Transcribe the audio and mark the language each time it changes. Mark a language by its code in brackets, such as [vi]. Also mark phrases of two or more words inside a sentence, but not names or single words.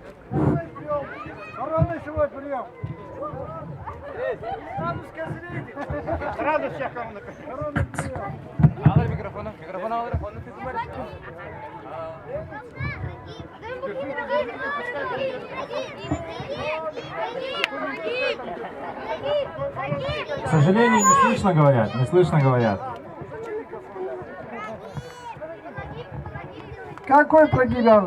[ru] Коронный свой прием. Сразу скажите. Сразу всех коронный прием. [tr] Alır mikrofonu. Mikrofonu alır. Onu tutun bari. [ru] К сожалению, не слышно говорят, не слышно говорят. Какой прогиб?